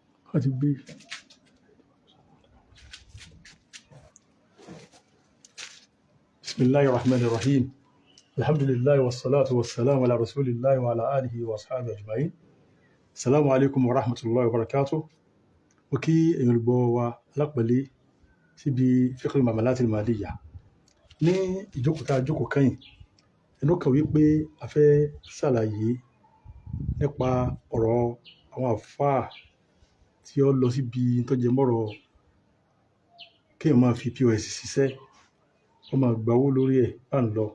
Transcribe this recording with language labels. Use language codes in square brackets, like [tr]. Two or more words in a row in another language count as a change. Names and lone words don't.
[yo] wọ́n ti gbé. [ar] بسم الله الرحمن الرحيم. الحمد لله والصلاة والسلام على رسول الله وعلى آله وأصحابه أجمعين. السلام عليكم ورحمة الله وبركاته. [yo] Mo kí èèyàn olùgbọ́ wa lápẹ̀lẹ́ síbi [ar] فقه المعاملات المالية. [yo] Ní ìjókòó tá a jókòó kẹ́yìn, ẹnu kan wípé a fẹ́ ṣàlàyé nípa ọ̀rọ̀ àwọn àfáà tí ó lọ síbi tó jẹ mọ́rọ̀ kéèyàn máa fi POS ṣiṣẹ́, wọ́n máa gba owó lórí ẹ̀ bá ń lọ.